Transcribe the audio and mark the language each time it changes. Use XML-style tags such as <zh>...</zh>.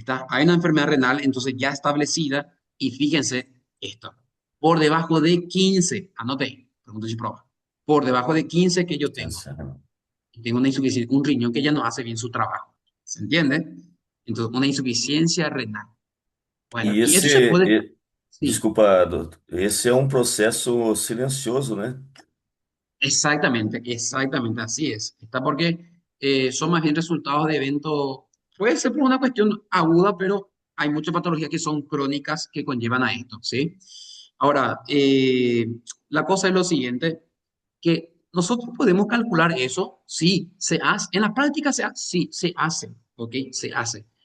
<es>Hay una enfermedad renal entonces ya establecida y fíjense esto. Por debajo de 15, anote ahí, pregunta y prueba. Por debajo de 15 que yo tengo. Tengo una insuficiencia, un riñón que ya no hace bien su trabajo. ¿Se entiende? Entonces, una insuficiencia renal. Bueno, E y eso se puede, sí,</es> <pt>desculpa, doutor, esse é um processo silencioso, né?</pt> <es>exactamente, exactamente, así es. Está porque son más bien resultados de eventos, puede ser por una cuestión aguda, pero hay muchas patologías que son crónicas que conllevan a esto, ¿sí? Ahora, la cosa es lo siguiente, que nosotros podemos calcular eso, sí, se hace, en la práctica se hace, sí, se hace, ¿ok? Se hace.</es>